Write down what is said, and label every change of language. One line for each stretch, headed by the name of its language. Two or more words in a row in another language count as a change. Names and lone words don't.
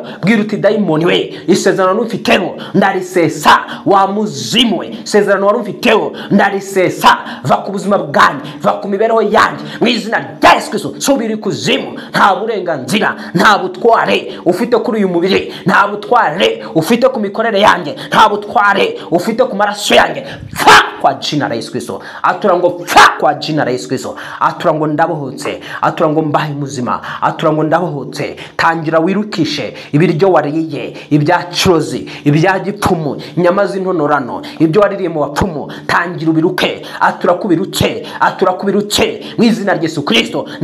Kinyarwanda: Bwira uti dayimoni we, isezerano ufiteho ndarisesa, wamuzimwe, isezerano wari ufiteho ndarisesa, va ku buzima bwanjye, va ku mibereho yanjye mu izina rya Yesu Kristo. Subira ikuzimu, nta burenganzira, nta butware ufite kuri uyu mubiri, nta butware ufite ku mikorere yanjye, nta butware ufite ku maraso yanjye. Pfa
Swahili: kwa jina la Yesu Kristo.
Kinyarwanda: Atura ngo pfa
Swahili: kwa jina la Yesu Kristo.
Kinyarwanda: Atura ngo ndabohotse, atura ngo mbahe muzima, atura ngo ndabohotse. Tangira wirukishe ibiryo wariye, ibya kirozi, ibya gipfumu, inyama z'intonorano, ibyo waririye mu bapfumu. Tangira ubiruke, atura kubirutse, atura kubirutse mu izina rya Yesu Kristo.